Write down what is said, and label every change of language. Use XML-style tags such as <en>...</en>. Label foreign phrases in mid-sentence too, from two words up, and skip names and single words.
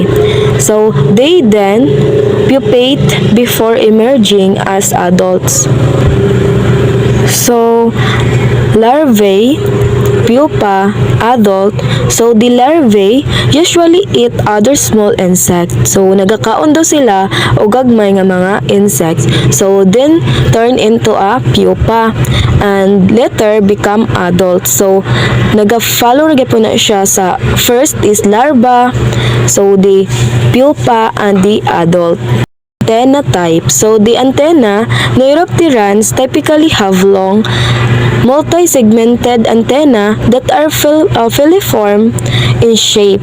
<en>So, they then pupate before emerging as adults. So, larvae, pupa, adult. So, the larvae usually eat other small insects. So,</en> <hil>nagakaon daw sila o gagmay nga mga insects.</hil> <en>So, then turn into a pupa and later become adult. So,</en> <hil>naga-follow na po na siya sa</hil> <en>first is larva, so the pupa and the adult. Antenna type. So, the antenna, Neuropterans typically have long, multi-segmented antenna that are filiform in shape.</en>